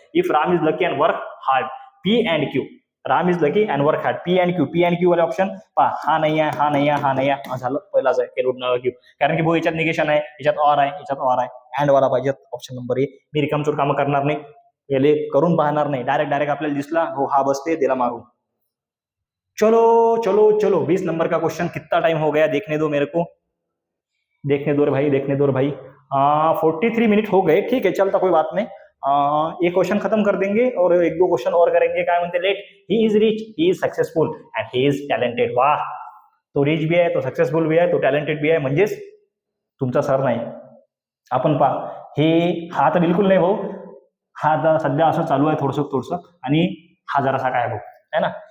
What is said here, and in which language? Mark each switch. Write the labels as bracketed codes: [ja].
[en] If Ram is lucky and work hard, P and Q, Ram is lucky and work hard, P and Q वाले option पहा. [mr] हा नाही आहे, झालं पहिलाच आहे, क्यू. कारण की भाऊ याच्यात निगेशन आहे, याच्यात ऑर आहे, अँड वाला पाहिजे ऑप्शन नंबर ए. मी रिकामचोर कामं करणार नाही, याले करून पाहणार नाही. डायरेक्ट आपल्याला दिसला हो हा बसते, दिला मारून. [hi] चलो 20 नंबर का क्वेश्चन. कितना टाइम हो गया देखने दो मेरे को, देखने दो रे भाई. 43 मिनट हो गए. ठीक है, चलता कोई बात नहीं. ये क्वेश्चन खत्म कर देंगे और 1-2 क्वेश्चन और करेंगे. [mr] काय म्हणते, [en] Let he is rich, he is successful and he is talented. [mr] वाह, तो रिच भी आहे, तो सक्सेसफुल भी आहे, तो टॅलेंटेड भी आहे, म्हणजेच तुमचा सर नाही. आपण पहा, हा तर बिलकुल नाही भाऊ. हा आता सध्या असं चालू आहे थोडंसं, आणि हा जरासा काय भाऊ आहे ना.